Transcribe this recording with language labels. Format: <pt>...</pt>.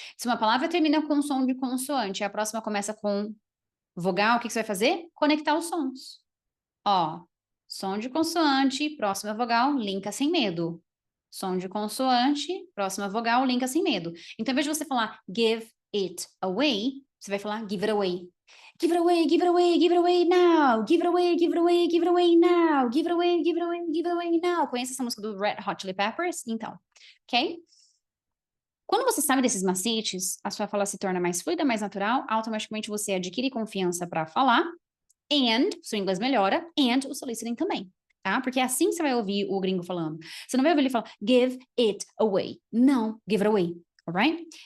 <pt>Se uma palavra termina com som de consoante e a próxima começa com vogal, o que você vai fazer? Conectar os sons. Ó, som de consoante, próxima vogal, linka sem medo. Som de consoante, próxima vogal, linka sem medo. Então, ao invés de você falar</pt> <en>give it away,</en> <pt>você vai falar</pt> <en>give it away. Give it away, give it away, give it away now. Give it away, give it away, give it away now. Give it away, give it away, give it away now.</en> <pt>Conhece essa música do Red Hot Chili Peppers? Então, ok? Quando você sabe desses macetes, a sua fala se torna mais fluida, mais natural, automaticamente você adquire confiança para falar, and, seu inglês melhora, and o seu listening também, tá? Porque é assim que você vai ouvir o gringo falando. Você não vai ouvir ele falar,</pt> <en>give it away.</en> <pt>Não,</pt> <en>give it away, alright?</en>